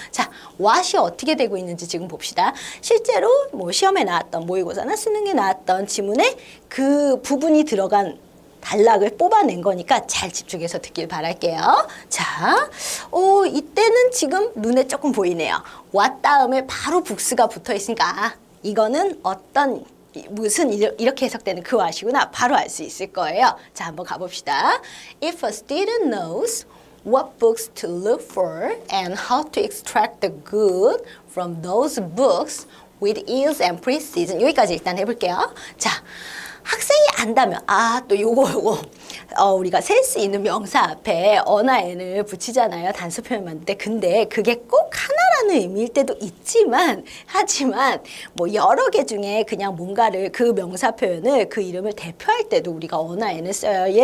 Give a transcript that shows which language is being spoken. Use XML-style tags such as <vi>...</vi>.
<ko>자, what이 어떻게 되고 있는지 지금 봅시다. 실제로 시험에 나왔던 모의고사나 수능에 나왔던 지문에 그 부분이 들어간 단락을 뽑아낸 거니까 잘 집중해서 듣길 바랄게요. 자, 이때는 지금 눈에 조금 보이네요. what 다음에 바로 books가 붙어 있으니까 이거는 무슨 이렇게 해석되는 그 what이구나 바로 알 수 있을 거예요. 자, 한번 가봅시다.</ko> <en>If a student knows what books to look for and how to extract the good from those books with ease and precision.</en> <ko>여기까지 일단 해볼게요. 자, 학생이 안다면 또 요거 우리가 셀 수 있는 명사 앞에 어나 n을 붙이잖아요. 단수 표현 만들 때. 근데 그게 꼭 하나라는 의미일 때도 하지만 여러 개 중에 그냥 뭔가를 그 명사 표현을 그 이름을 대표할 때도 우리가 어나 n을 써요.</ko>